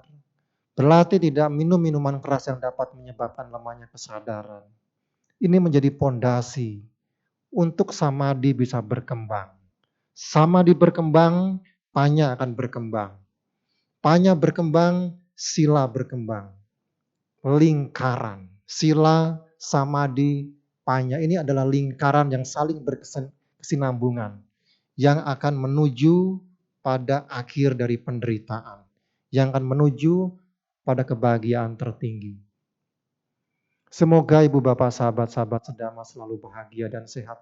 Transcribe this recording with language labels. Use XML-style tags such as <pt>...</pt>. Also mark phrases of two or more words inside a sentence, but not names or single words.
<id>Berlatih tidak minum minuman keras yang dapat menyebabkan lemahnya kesadaran. Ini menjadi pondasi untuk samadhi bisa berkembang. Samadhi berkembang, panya akan berkembang. Panya berkembang, sila berkembang. Lingkaran.</id> <pi>Sila, samadhi, panya.</pi> <id>Ini adalah lingkaran yang saling berkesinambungan. Yang akan menuju pada akhir dari penderitaan. Yang akan menuju pada kebahagiaan tertinggi. Semoga ibu bapak sahabat-sahabat sedama selalu bahagia dan sehat.</id>